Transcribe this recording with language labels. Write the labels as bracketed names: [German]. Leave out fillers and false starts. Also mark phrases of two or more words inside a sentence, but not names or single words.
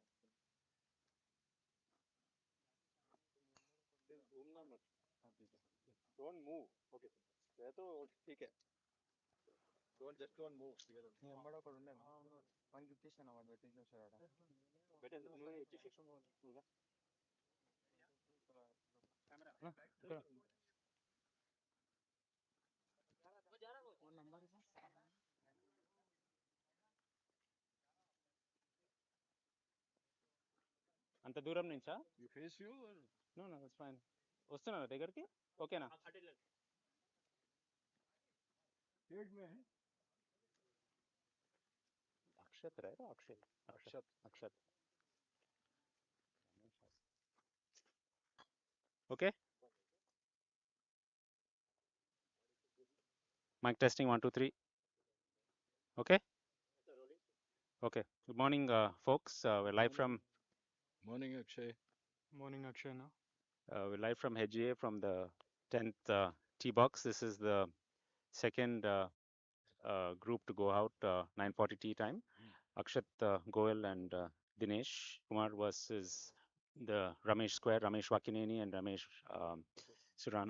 [Hindi] घूमना मत [English] don't move okay [Hindi] ये तो ठीक है [English] don't move [Telugu] నేను ఎంబడ ఒకడు ఉండే మనకి ఇచ్చేసాను వాడు పెట్టేసి వచ్చాడు బెటర్ నువ్వు ఇచ్చేసి నువ్వు ఇక్కడ అంత దూరం నుంచా? [English] you face you no no it's fine. [Telugu] వస్తున్నారా దగ్గరికి? ఓకేనా? [Hindi] पेड़ में है [Telugu] అక్షత్ రా అక్షత్ अक्षत అక్షత్. ఓకే, [English] mike testing [Telugu] 1 2 3. ఓకే ఓకే. [English] good morning folks. We're live from morning Akshay Morning, Akshana. we're live from HGA from the 10th tee box. This is the second group to go out, 9:40 tee time. Akshat Goel and Dinesh Kumar versus the Ramesh Square, Ramesh Wakineni and Ramesh Surana.